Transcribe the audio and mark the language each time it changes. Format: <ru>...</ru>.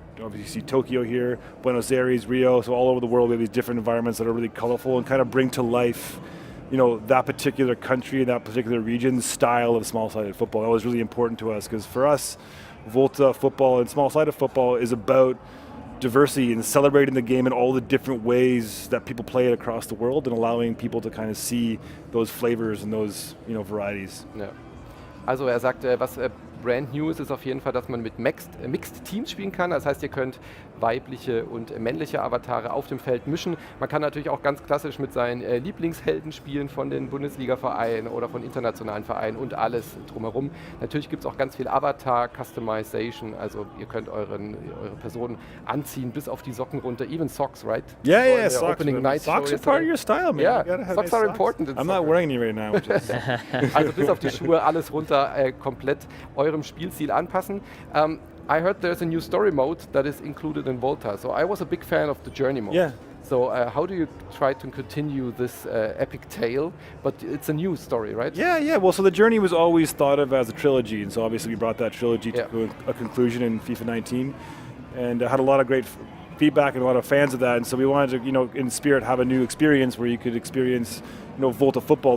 <en>Obviously, Tokyo here, Buenos Aires, Rio. So all over the world, we have these different environments that are really colorful and kind of bring to life, that particular country, that particular region's style of small-sided football. That was really important to us because for us, Volta football and small-sided football is about diversity and celebrating the game in all the different ways that people play it across the world and allowing people to kind of see those flavors and those varieties.</en> <de>Ja. Also sagt, was brand new ist auf jeden Fall, dass man mit Mixed Teams spielen kann. Das heißt, ihr könnt weibliche und männliche Avatare auf dem Feld mischen. Man kann natürlich auch ganz klassisch mit seinen Lieblingshelden spielen von den Bundesliga-Vereinen oder von internationalen Vereinen und alles drumherum. Natürlich gibt es auch ganz viel Avatar-Customization, also ihr könnt eure Person anziehen bis auf die Socken runter, even socks, right?</de> <en>Yeah, socks. Opening night socks are part of your style, man. Yeah, socks nice are important. I'm not wearing any right now.</en> <de>Also bis auf die Schuhe, alles runter, komplett eurem Spielstil anpassen.</de> <en>I heard there's a new story mode that is included in Volta, so I was a big fan of the journey mode. Yeah. So how do you try to continue this epic tale? But it's a new story, right? Yeah. Well, so the journey was always thought of as a trilogy, and so obviously we brought that trilogy to a conclusion in FIFA 19, and had a lot of great feedback and a lot of fans of that, and so we wanted to, in spirit, have a new experience where you could experience, Volta football.</en>